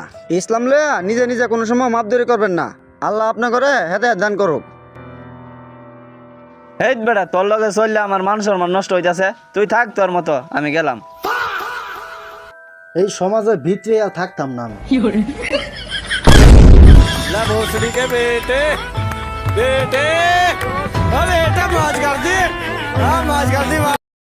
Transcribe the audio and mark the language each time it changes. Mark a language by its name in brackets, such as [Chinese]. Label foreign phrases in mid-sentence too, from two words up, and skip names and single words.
[Bangla] ইসলাম লয়ে নিজে নিজে কোনো সময় মাপদুরি করবেন না। আল্লাহ আপনার করে হেদায়েত দান করুক। এই বেটা, তোর লগে চললে আমার মান সম্মান নষ্ট হইতাছে। তুই থাক তোর মতো, আমি গেলাম। এই সমাজের ভিতরে আর থাকতাম না আমি। [Hindi] ला भोसड़ी के बेटे बेटे अरे बेटा मौज कर दी हाँ मौज कर दी